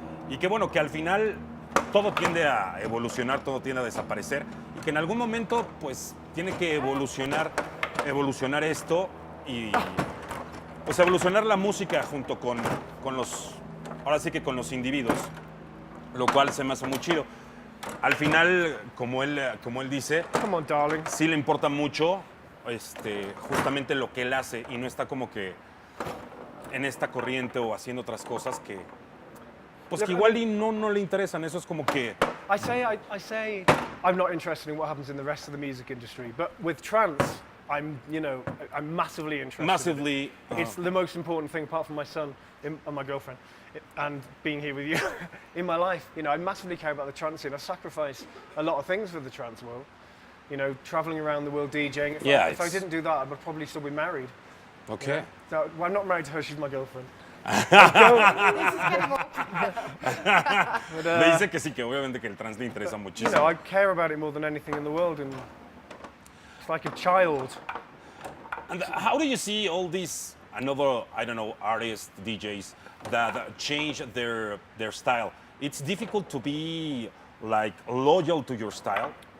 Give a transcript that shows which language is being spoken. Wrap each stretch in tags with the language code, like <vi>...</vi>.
<es>Y que bueno, que al final todo tiende a evolucionar, todo tiende a desaparecer, y que en algún momento pues tiene que evolucionar esto y pues evolucionar la música junto con los, ahora sí que con los individuos, lo cual se me hace muy chido. Al final, como él dice,</es> <en>Come on, darling.</en> <es>sí le importa mucho justamente lo que él hace y no está como que en esta corriente o haciendo otras cosas que pues que igual y no le interesan. Eso es como que</es> <en>I say I'm not interested in what happens in the rest of the music industry, but with trance, I'm massively interested. massively It's the most important thing, apart from my son and my girlfriend, and being here with you in my life. You know, I massively care about the trance scene. I sacrifice a lot of things for the trance world. You know, traveling around the world DJing. If I didn't do that, I would probably still be married. okay. So, well, I'm not married to her, she's my girlfriend. This is getting old.</en> <es>Le dice que sí, que obviamente que el trance le interesa</es> <en>You</en> <es>muchísimo.</es> <en>know, I care about it more than anything in the world, and it's like a child. And how do you see all these another, I don't know, artists, DJs that change their style? It's difficult to be like loyal to your style.</en>